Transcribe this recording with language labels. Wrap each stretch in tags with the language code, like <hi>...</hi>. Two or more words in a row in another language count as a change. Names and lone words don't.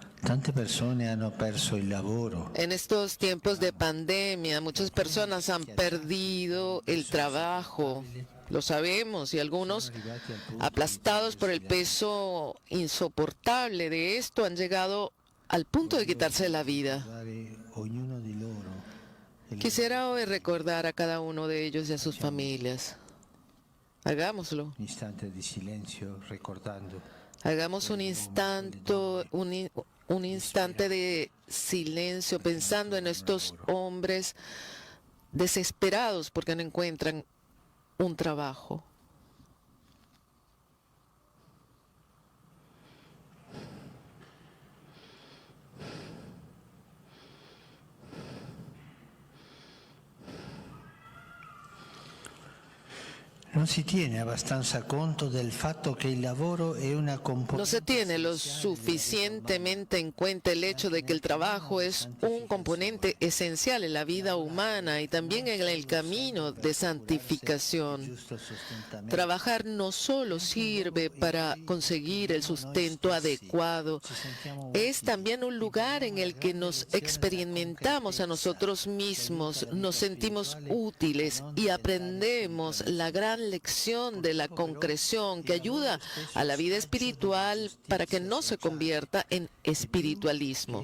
<it>Tante persone hanno perso il lavoro.</it> <es>En estos tiempos de pandemia, muchas personas han perdido el trabajo, lo sabemos, y algunos, aplastados por el peso insoportable de esto, han llegado al punto de quitarse la vida.</es> <it>Ognuno di loro.</it> <es>Quisiera hoy recordar a cada uno de ellos y a sus familias. Hagámoslo.</es> <it>Un istante di silenzio ricordando.</it> <es>Hagamos un instante de silencio pensando en estos hombres desesperados porque no encuentran un trabajo.</es> <it>Non si tiene abbastanza conto del fatto che il lavoro è una componente.</it> <es>No se tiene lo suficientemente en cuenta el hecho de que el trabajo es un componente esencial en la vida humana y también en el camino de santificación. Trabajar no solo sirve para conseguir el sustento adecuado, es también un lugar en el que nos experimentamos a nosotros mismos, nos sentimos útiles y aprendemos la gran lección de la concreción que ayuda a la vida espiritual para que no se convierta en espiritualismo.</es>